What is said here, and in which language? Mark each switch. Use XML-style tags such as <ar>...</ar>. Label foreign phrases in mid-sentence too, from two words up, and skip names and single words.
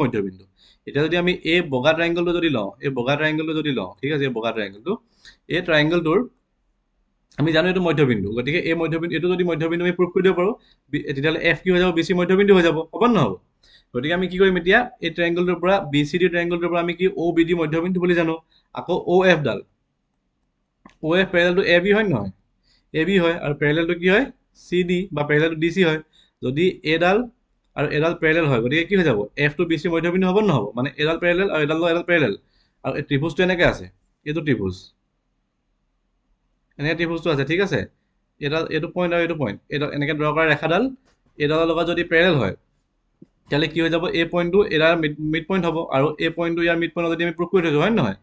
<as>মধ্যবিন্দু এতিয়া যদি আমি এই বগা ট্ৰায়াংগলটো যদি লওঁ ঠিক আছে এই বগা ট্ৰায়াংগলটো এই ট্ৰায়াংগলটোৰ আমি জানো এইটো মধ্যবিন্দু গতিকে এই মধ্যবিন্দু এইটো যদি মধ্যবিন্দু আমি প্ৰুভ কৰি দিব পাৰোঁ তেতিয়াহ'লে F কি হৈ যাব BC মধ্যবিন্দু হৈ যাব হ'ব নহ'ব গতিকে আমি কি কৰিম এতিয়া এই ট্ৰায়াংগলটোৰ পৰা BCD ট্ৰায়াংগলটোৰ পৰা আমি কি OBD মধ্যবিন্দু বুলি জানো আকৌ OF ডাল OF</as> <en>parallel to AB</en> <as>হয় নহয় AB হয় আৰু</as> <en>parallel to</en> <as>কি হয় CD বা</as> <en>parallel to DC</en> <as>হয় যদি এডাল আৰু এডাল parallel হয় গতিকে কি হৈ যাব F to BC মধ্যবিন্দু হ'ব নহ'ব মানে এডাল parallel আৰু এডাল parallel আৰু এই ত্ৰিভুজটো এনেকৈ আছে এইটো ত্ৰিভুজ এনেকৈ ত্ৰিভুজটো আছে ঠিক আছে এইটো পইণ্ট আৰু এইটো পইণ্ট এইডাল এনেকৈ ড্ৰ কৰা ৰেখাডাল এইডালৰ লগত যদি parallel হয় তেতিয়াহ'লে কি হৈ যাব এই পইণ্টটো এডাল</as> <en>mid point</en> <as>হ'ব আৰু এই পইণ্টটো ইয়াৰ</as> <en>mid point</en> <as>যদি আমি</as>